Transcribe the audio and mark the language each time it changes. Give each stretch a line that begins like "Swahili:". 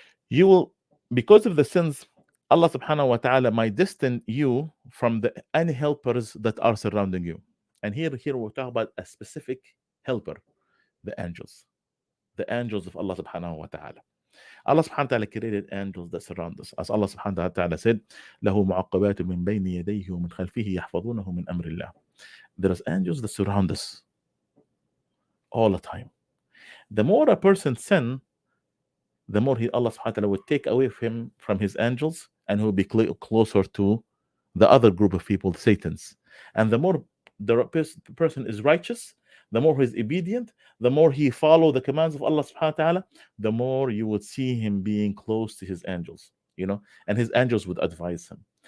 English: You will, because of the sins, Allah subhanahu wa ta'ala might distance you from the unhelpers that are surrounding you. And here we're talking about a specific helper, the angels of Allah subhanahu wa ta'ala. Allah subhanahu wa ta'ala created angels that surround us. As Allah subhanahu wa ta'ala said,
Arabic: له معقبات من بين يديه ومن خلفه يحفظونه من أمر الله.
English: There is angels that surround us all the time. The more a person sin, the more Allah subhanahu wa ta'ala would take away from his angels, and he will be closer to the other group of people, Satan's. And the more the person is righteous, the more he's obedient, the more he follow the commands of Allah subhanahu wa ta'ala, the more you would see him being close to his angels, and his angels would advise him.